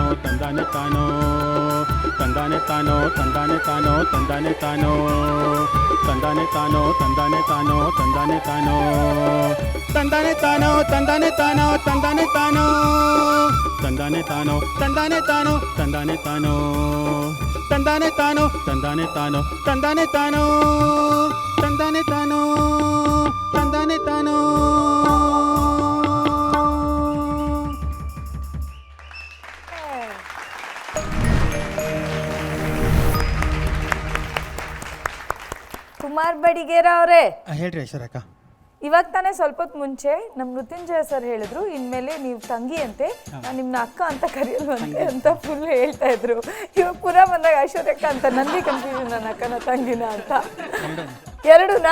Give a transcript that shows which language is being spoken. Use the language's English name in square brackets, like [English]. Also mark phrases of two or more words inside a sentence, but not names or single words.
[Kannada] ತಂದಾನೆ ತಾನೋ, ತಂದಾನೆ ತಾನೋ ತಂದಾನೆ ತಾನೋ ತಂದಾನೆ ತಾನೋ, ತಂದಾನೆ ತಾನೋ ತಂದಾನೆ ತಾನೋ ತಂದಾನೆ ತಾನೋ, ತಂದಾನೆ ತಾನೋ ತಂದಾನೆ ತಾನೋ ತಂದಾನೆ ತಾನೋ, ತಂದಾನೆ ತಾನೋ ತಂದಾನೆ ತಾನೋ ತಂದಾನೆ ತಾನೋ, ತಂದಾನೆ ತಾನೋ ತಂದಾನೆ ತಾನೋ ತಂದಾನೆ ತಾನೋ, ತಂದಾನೆ ತಾನೋ ತಂದಾನೆ ತಾನೋ. ಕುಮಾರ್ ಬಡಿಗೇರ ಅವರೇ, ಹೇಳ್ರಿ ಐಶ್ವರ್ಯಕ್ಕ. ಇವಾಗ ತಾನೇ ಸ್ವಲ್ಪ ಹೊತ್ತು ಮುಂಚೆ ನಮ್ಮ ಮೃತ್ಯುಂಜಯ ಸರ್ ಹೇಳಿದ್ರು, ಇನ್ಮೇಲೆ ನೀವು ತಂಗಿ ಅಂತೆ, ನಾನು ನಿಮ್ಮನ್ನ ಅಕ್ಕ ಅಂತ ಕರೆಯಲ್ವಂತೆ ಅಂತ ಫುಲ್ ಹೇಳ್ತಾ ಇದ್ರು. ಇವಾಗ ಪುನಃ ಬಂದಾಗ ಐಶ್ವರ್ಯಕ್ಕ ಅಂತ ನನಗೆ ಕನ್ಫ್ಯೂಷನ್, ನನ್ನ ಅಕ್ಕನ ತಂಗಿನ ಅಂತ. ಎರಡೂನಾ?